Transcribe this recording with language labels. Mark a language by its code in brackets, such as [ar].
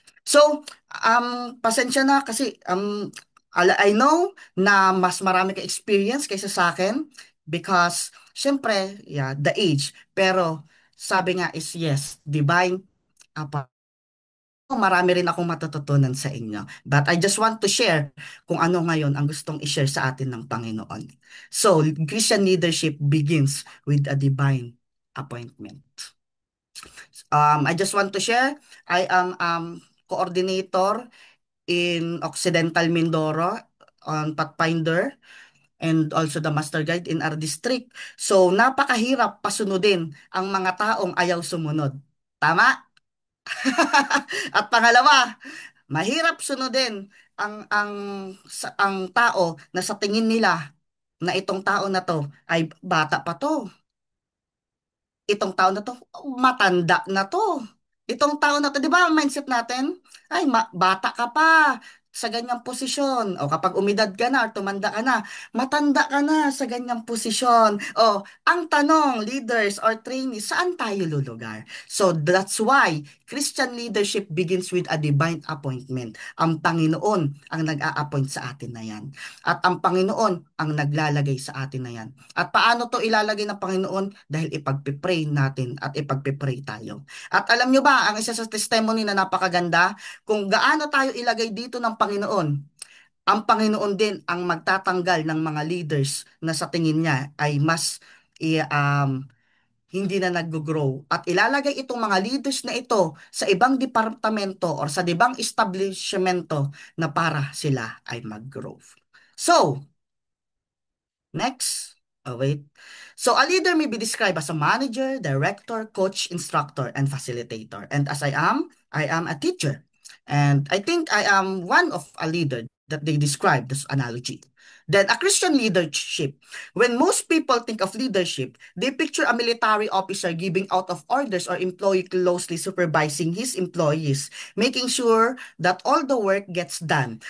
[tl] So, pasensya na kasi [en] I know [tl] na mas marami ka experience kaysa sa akin [en] because, [tl] syempre, [en] yeah, the age. [tl] Pero, sabi nga [en] is yes, divine. [tl] Apa, marami rin akong matututunan sa inyo. [en] But I just want to share [tl] kung ano ngayon ang gustong i-share sa atin ng Panginoon. [en] So, Christian leadership begins with a divine appointment. I just want to share, I am coordinator in Occidental Mindoro on Pathfinder and also the master guide in our district. [tl] So, napakahirap pasunodin ang mga taong ayaw sumunod. Tama? At pangalawa, mahirap sunodin ang tao na sa tingin nila na itong tao na to ay bata pa to. Itong tao na to, matanda na to. Itong tao na to, di ba ang mindset natin? Ay, bata ka pa sa ganyang posisyon. O kapag umidad ka na or tumanda ka na, matanda ka na sa ganyang posisyon. O, ang tanong, [en] leaders or trainees, [tl] saan tayo lulugar? [en] So, that's why Christian leadership begins with a divine appointment. [tl] Ang Panginoon ang nag-a-appoint sa atin na yan. At ang Panginoon ang naglalagay sa atin na yan. At paano to ilalagay ng Panginoon? Dahil ipagpipray natin at ipagpipray tayo. At alam nyo ba, ang isa sa testimony na napakaganda, kung gaano tayo ilagay dito ng Panginoon, ang Panginoon din ang magtatanggal ng mga leaders na sa tingin niya ay mas hindi na nag-grow. At ilalagay itong mga leaders na ito sa ibang departamento or sa ibang establishmento na para sila ay mag-grow. [en] So, next. Oh, wait. So, a leader may be described as a manager, director, coach, instructor, and facilitator. And as I am a teacher. And I think I am one of a leader that they describe this analogy. Then, a Christian leadership. When most people think of leadership, they picture a military officer giving out of orders or employee closely supervising his employees, making sure that all the work gets done.